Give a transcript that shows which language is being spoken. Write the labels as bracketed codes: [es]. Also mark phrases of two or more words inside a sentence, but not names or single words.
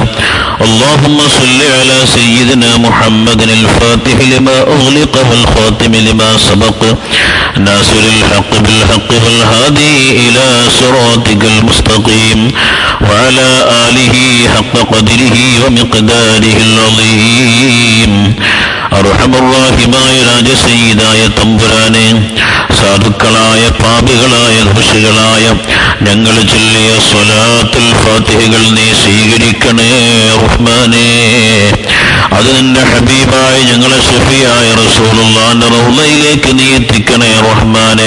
[ar] اللهم صل على سيدنا محمد الفاتح لما أغلق والخاتم لما سبق ناصر الحق بالحق والهادي إلى صراطك المستقيم وعلى آله حق قدره ومقداره العظيم. [ml] അർഹമർറാഹിമായ രാജസയ്യിദായ തമ്പുരാനെ, സാധുക്കളായ പാപികളായ ദോഷികളായ ഞങ്ങൾ ചൊല്ലിയ സ്വലാത്തുൽ ഫാത്തിഹകൾ നീ സ്വീകരിക്കണേ റഹ്മാനേ. അത് നിന്റെ ഹബീബായ ഞങ്ങളെ ശഫീയായ റസൂലുള്ളാഹിന്റെ റൗളയിലേക്ക് നീ എത്തിക്കണേ റഹ്മാനേ.